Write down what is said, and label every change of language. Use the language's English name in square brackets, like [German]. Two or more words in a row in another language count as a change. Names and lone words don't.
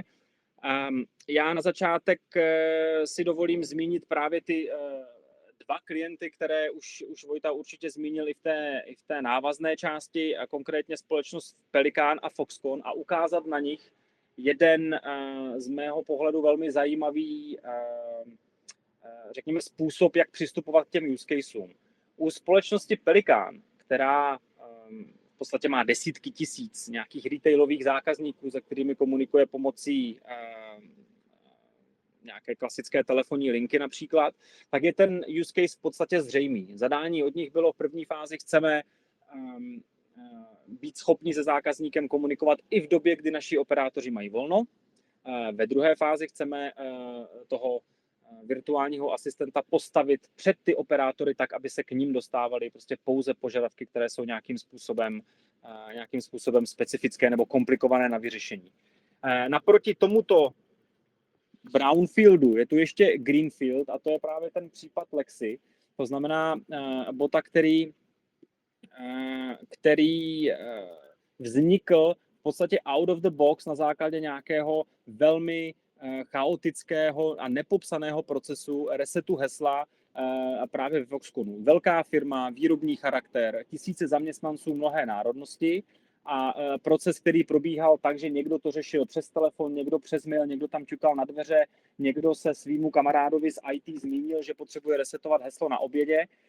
[Czech] Já na začátek si dovolím zmínit právě ty dva klienty, které už Vojta určitě zmínil i v té návazné části, a konkrétně společnost Pelican a Foxconn, a ukázat na nich jeden z mého pohledu velmi zajímavý, řekněme, způsob, jak přistupovat k těm [English] use caseům. [Czech] U společnosti Pelican, která v podstatě má desítky tisíc nějakých retailových zákazníků, se kterými komunikuje pomocí nějaké klasické telefonní linky například, tak je ten [English] use case [Czech] v podstatě zřejmý. Zadání od nich bylo v první fázi, chceme být schopni se zákazníkem komunikovat i v době, kdy naši operátoři mají volno. Ve druhé fázi chceme toho virtuálního asistenta postavit před ty operátory tak, aby se k ním dostávaly prostě pouze požadavky, které jsou nějakým způsobem specifické nebo komplikované na vyřešení. Naproti tomuto brownfieldu je tu ještě greenfield, a to je právě ten případ Lexi. To znamená bota, který vznikl v podstatě [English] out of the box [Czech] na základě nějakého velmi chaotického a nepopsaného procesu resetu hesla právě ve Foxconnu. Velká firma, výrobní charakter, tisíce zaměstnanců, mnohé národnosti a proces, který probíhal tak, že někdo to řešil přes telefon, někdo přes mail, někdo tam ťukal na dveře, někdo se svýmu kamarádovi z IT zmínil, že potřebuje resetovat heslo na obědě.